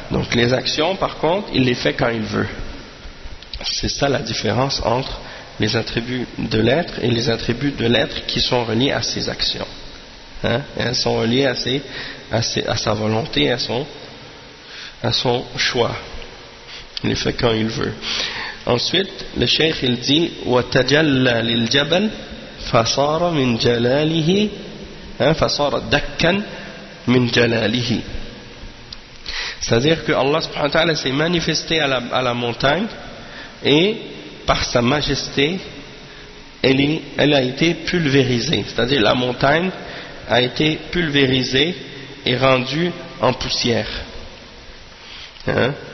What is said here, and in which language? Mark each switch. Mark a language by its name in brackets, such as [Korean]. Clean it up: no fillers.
[French] Donc les actions par contre il les fait quand il veut. C'est ça la différence entre les attributs de l'être et les attributs de l'être qui sont reliés à ses actions, hein? Elles sont reliées à sa volonté, à son choix. Il les fait quand il veut. Ensuite, le cheikh il dit [Arabic] وَتَجَلَّ لِلْجَبَلْ فَصَارَ مِنْ جَلَالِهِ فَصَارَ دَكَّنْ مِنْ جَلَالِهِ. [French] C'est-à-dire que Allah subhanahu wa ta'ala s'est manifesté à la montagne et par sa majesté elle a été pulvérisée. C'est-à-dire la montagne a été pulvérisée et rendue en poussière. Hein?